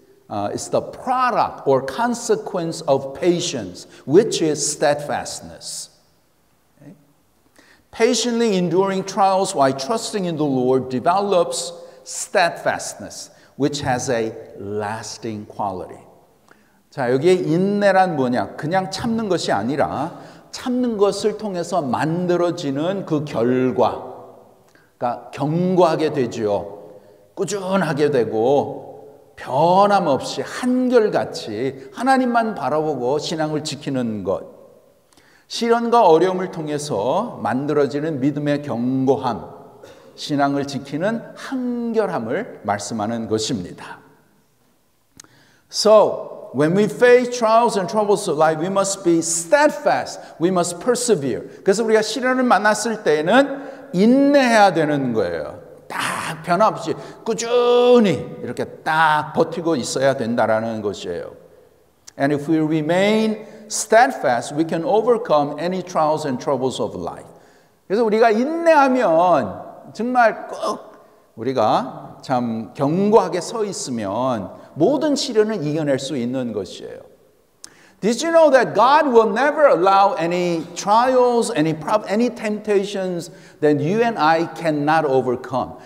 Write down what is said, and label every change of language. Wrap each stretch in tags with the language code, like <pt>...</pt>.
<en>It's the product or consequence of patience, which is steadfastness. Okay? Patiently enduring trials while trusting in the Lord develops steadfastness, which has a lasting quality.</en> <ko>자, 여기에 인내란 뭐냐? 그냥 참는 것이 아니라 참는 것을 통해서 만들어지는 그 결과, 그러니까 견고하게 되지요. 꾸준하게 되고 변함없이 한결같이 하나님만 바라보고 신앙을 지키는 것. 시련과 어려움을 통해서 만들어지는 믿음의 견고함, 신앙을 지키는 한결함을 말씀하는 것입니다.</ko> <en>So, when we face trials and troubles of life, we must be steadfast. We must persevere.</en> <ko>그래서 우리가 시련을 만났을 때는 인내해야 되는 거예요. 딱 변함없이 꾸준히 이렇게 딱 버티고 있어야 된다라는 것이에요.</ko> <en>And if we remain steadfast, we can overcome any trials and troubles of life.</en> <ko>그래서 우리가 인내하면 정말 꼭 우리가 참 견고하게 서 있으면 모든 시련을 이겨낼 수 있는 것이에요.</ko> <en>Did you know that God will never allow any trials, any temptations that you and I cannot overcome?</en>